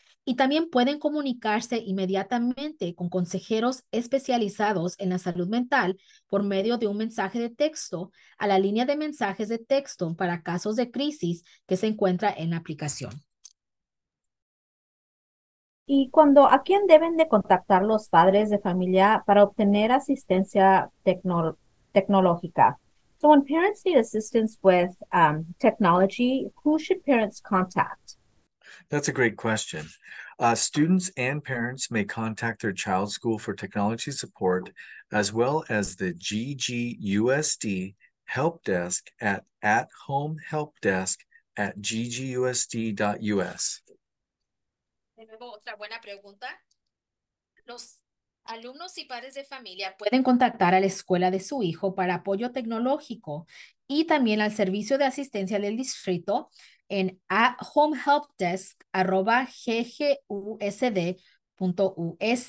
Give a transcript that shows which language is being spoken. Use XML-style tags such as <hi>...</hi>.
<es>Y también pueden comunicarse inmediatamente con consejeros especializados en la salud mental por medio de un mensaje de texto a la línea de mensajes de texto para casos de crisis que se encuentra en la aplicación. ¿Y cuando a quién deben de contactar los padres de familia para obtener asistencia tecnológica?</es> <en>So when parents need assistance with technology, who should parents contact? That's a great question. Students and parents may contact their child's school for technology support, as well as the GGUSD help desk at athomehelpdesk@ggusd.us.</en> <es>De nuevo, otra buena pregunta. Los alumnos y padres de familia pueden contactar a la escuela de su hijo para apoyo tecnológico y también al servicio de asistencia del distrito en athomehelpdesk@ggusd.us.</es>